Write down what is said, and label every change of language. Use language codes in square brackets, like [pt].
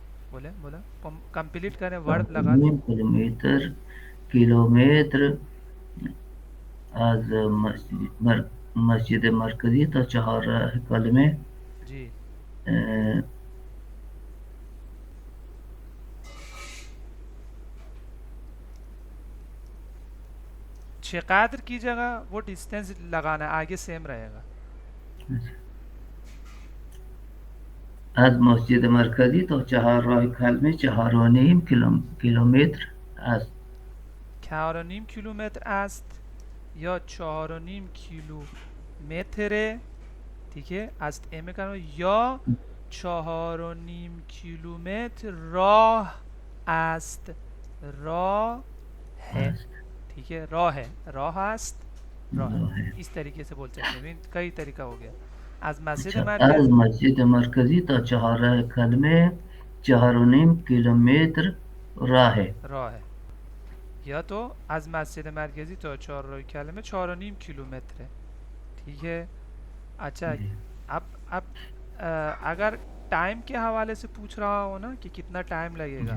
[ur] بولیں کمپلیٹ کریں، ورڈ لگا دیں. [fa] 4.5 کیلومتر. کیلومتر از مسجد مرکزی تا چهارراه کلمه [ur] جی اه، چقدر کی جگہ وہ ڈسٹینس لگانا ہے، آگے سیم رہے گا. [fa] از مسجد مرکزی تا چهارراه کلمه 4.5 کیلومتر است. 4.5 کیلومتر است یا 4.5 کیلومتر. [ur] ٹھیک ہے، است ایم کرو، یا 4.5 کیلومتر راہ است. راہ ہے. [fa] است. [ur] ٹھیک ہے، راہ ہے، راہ است، راہ ہے. [fa] راه. [ur] اس طریقے سے بول سکتے ہیں، کئی طریقہ ہو گیا. [fa] از مسجد [ur] اچھا. از [fa] مرکز مسجد مرکزی تا چهارراه کلمه 4.5 کیلومتر راه ہے. [ur] راہ ہے. [fa] یا تو از مسجد مرکزی تا چهارراه کلمه 4.5 کیلومتر ہے. [ur] ٹھیک ہے. اچھا، جی. اب اگر ٹائم کے حوالے سے پوچھ رہا ہو نا کہ کتنا ٹائم لگے گا،